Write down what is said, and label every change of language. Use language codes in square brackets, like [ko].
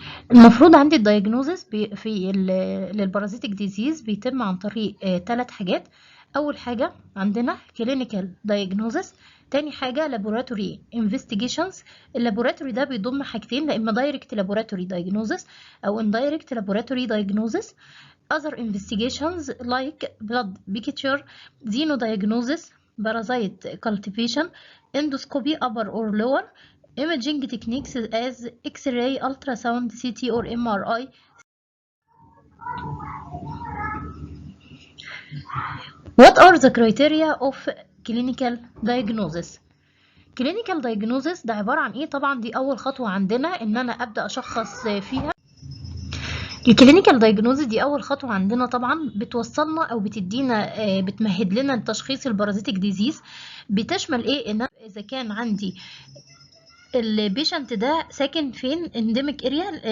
[ar] المفروض عندي الدايجنوزس في للبارازيتيك ديزيز بيتم عن طريق 3 حاجات. أول حاجة عندنا [en] clinical diagnosis، [ar] تاني حاجة [en] laboratory investigations. [ar] اللابوراتوري ده بيضم حاجتين، لا إما [en] direct laboratory diagnosis [ar] أو [en] indirect laboratory diagnosis. Other investigations like blood picture, xenodiagnosis, parasite cultivation, endoscopy upper or lower, imaging techniques as X-ray, ultrasound, CT or MRI. What are the criteria of clinical diagnosis? clinical diagnosis [ar] ده عبارة عن ايه؟ طبعا دي أول خطوة عندنا إن أنا أبدأ أشخص فيها. الكلينيكال دايجنوزيس دي اول خطوه عندنا، طبعا بتوصلنا او بتدينا بتمهد لنا تشخيص البارازيتيك ديزيز. بتشمل ايه؟ ان اذا كان عندي البيشنت ده ساكن فين، انديميك اريا.